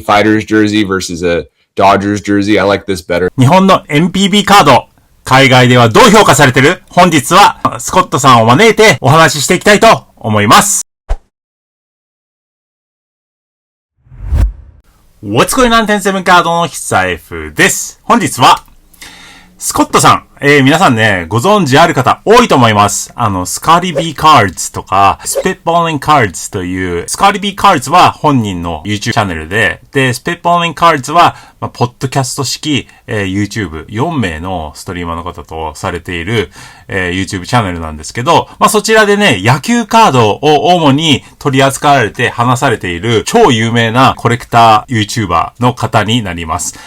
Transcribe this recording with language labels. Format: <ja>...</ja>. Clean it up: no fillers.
<en>Fighters jersey versus a Dodgers jersey. I like this better.</en> <ja>日本の NPB カード、海外ではどう評価されてる？本日はスコットさんを招いてお話ししていきたいと思います。</ja> <en>What's going on</en> <ja>107カードの久 F です。本日はスコットさん、皆さんね、ご存知ある方多いと思います。スカーリビーカーズとか、スペッポーリンカーズという、スカーリビーカーズは本人の YouTube チャンネルで、スペッポーリンカーズは、ポッドキャスト式、YouTube4 名のストリーマーの方とされている、YouTube チャンネルなんですけど、そちらでね、野球カードを主に取り扱われて話されている超有名なコレクター YouTuber の方になります。</ja>